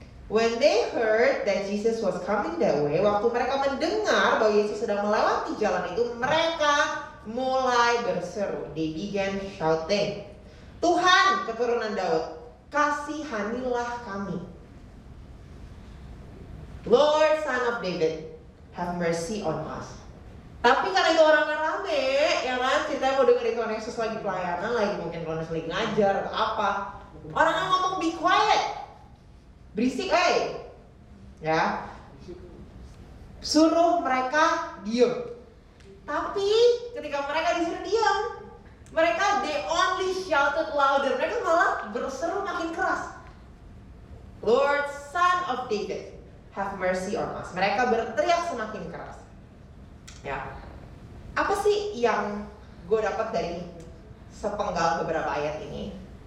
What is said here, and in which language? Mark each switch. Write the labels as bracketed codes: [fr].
[id] When they heard that Jesus was coming that way, waktu mereka mendengar bahwa Yesus sedang melewati jalan itu, mereka mulai berseru. They began shouting, Tuhan, keturunan Daud, kasihanilah kami. [en] Lord, Son of David, have mercy on us. [id] Tapi karena itu orangnya rame, ya kan, ceritanya mau dengerin Tuhan Yesus lagi pelayanan, lagi mungkin Tuhan Yesus lagi ngajar atau apa. Orangnya ngomong be quiet, berisik, ya, suruh mereka diem. Tapi ketika mereka disuruh diem, mereka they only shouted louder. Mereka malah berseru makin keras. [en] Lord, Son of David, have mercy on us. [id] Mereka berteriak semakin keras. Ya, apa sih yang gue dapat dari sepenggal beberapa ayat ini?